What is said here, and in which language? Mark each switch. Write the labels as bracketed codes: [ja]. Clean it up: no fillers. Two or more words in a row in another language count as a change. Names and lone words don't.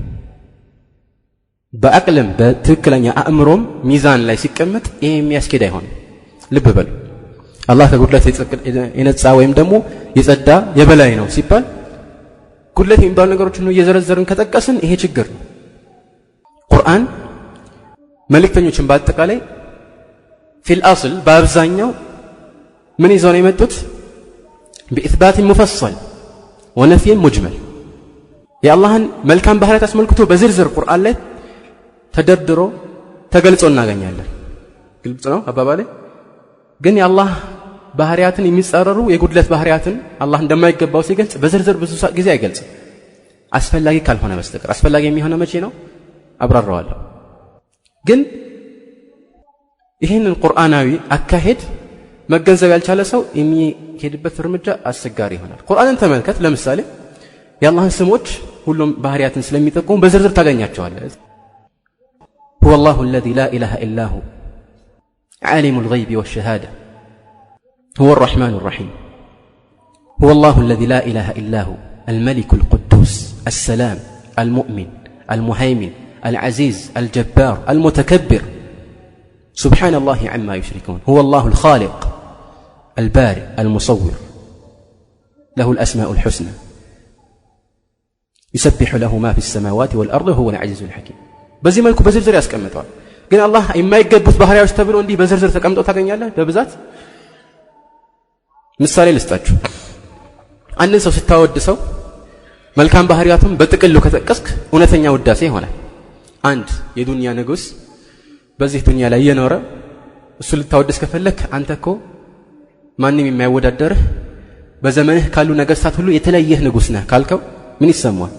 [am] በአቅልም በትክክለኛ አእምሮም ሚዛን ላይ ሲቀመጥ ይሄ የሚያስኬድ አይሆንም። ልብ በሉ። አላህ ከጉድለት የነጻ ወይም ደግሞ የጸዳ የበላይ ነው ሲባል ጉድለት የሚባሉ ነገሮችን ነው እየዘረዘርን ከጠቀስን ይሄ ችግር ነው። ቁርአን መልእክተኞችን በአጠቃላይ [ar] في الأصل [am] በአብዛኛው ምን ይዘው ነው የመጡት? [ar] بإثبات مفصل ونفي مجمل [am] የአላህን መልካም ባህሪያት አስመልክቶ በዝርዝር ቁርአን ላይ ተደርድሮ ተገልጾ እናገኛለን። ግልጽ ነው አባባሌ። ግን የአላህ ባህሪያትን የሚጻረሩ የጉድለት ባህሪያትን አላህ እንደማይገባው ሲገልጽ በዝርዝር ብዙ ጊዜ አይገልጽም፣ አስፈላጊ ካልሆነ በስተቀር። አስፈላጊ የሚሆነው መቼ ነው? አብራራዋለሁ። ግን ይህንን ቁርአናዊ አካሄድ መገንዘብ ያልቻለ ሰው የሚሄድበት እርምጃ አስቸጋሪ ይሆናል። ቁርአንን ተመልከት። ለምሳሌ የአላህን ስሞች ሁሉም ባህሪያትን ስለሚጠቁሙ በዝርዝር ታገኛቸዋለህ። [ar] هو الله الذي لا إله إلا هو عالم الغيب والشهادة هو الرحمن الرحيم هو الله الذي لا إله إلا هو الملك القدوس السلام المؤمن المهيمن العزيز الجبار المتكبر سبحان الله عما يشركون هو الله الخالق البارئ المصور له الأسماء الحسنى يسبح له ما في السماوات والأرض هو العزيز الحكيم [am] በዚህ መልኩ በዝርዝር ያስቀምጠዋል። ግን አላህ የማይገቡት ባህሪያዎች ተብሎ እንዲህ በዝርዝር ተቀምጠው ታገኛለህ በብዛት። ምሳሌ ልስጣችሁ። አንድ ሰው ስታወድሰው መልካም ባህሪያቱን በጥቅሉ ከጠቀስክ እውነተኛ ውዳሴ ይሆናል። አንድ የዱንያ ንጉስ በዚህ ዱንያ ላይ የኖረ እሱ ልታወድስ ከፈለክ አንተ እኮ ማንንም የማይወዳደርህ በዘመንህ ካሉ ነገስታት ሁሉ የተለየህ ንጉስ ነህ ካልከው ምን ይሰማዋል?